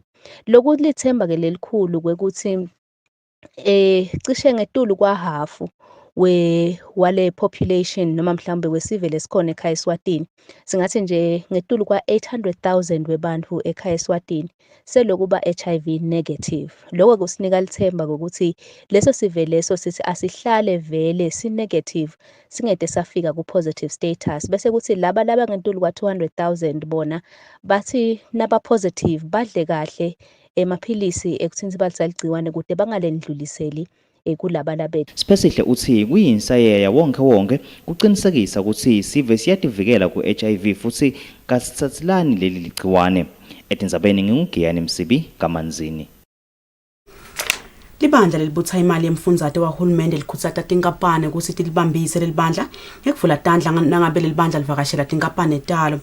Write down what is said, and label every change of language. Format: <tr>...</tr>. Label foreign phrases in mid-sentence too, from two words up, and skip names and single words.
<ss>Lokulithemba ke lelikhulu kwekuthi cishe ngetulu kwa hafu wale population noma mhlambe wesive lesikhona ekhaya eSwatini singathi nje ngetulu kwa 800,000 webantu ekhaya eSwatini selokuba</ss> <en>HIV negative.</en> <ss>Lokho kusinika lithemba ukuthi leso sive leso sithi asihlale vele si negative singede safika ku</ss> <en>positive status</en> <ss>bese kuthi laba ngentulu kwa 200,000 bona bathi naba positive badle kahle emaphilisi ekuthinzibalisa ligciwane kude bangalendluliseli kulaba labethu. Siphesihle uthi kuyinsayeya wonke kuqinisekisa ukuthi sive siyativikela ku-HIV futhi kasithathelani leli ligciwane. Etindzabeni ngingugiyani Msibi kaManzini. Libandla lelibutha imali yemfundzate wahulumende likhutsata tinkampane ukuthi tilibambise lelibandla ngekuvula tandla nangabe lelibandla livakashela tinkampane talo.</ss>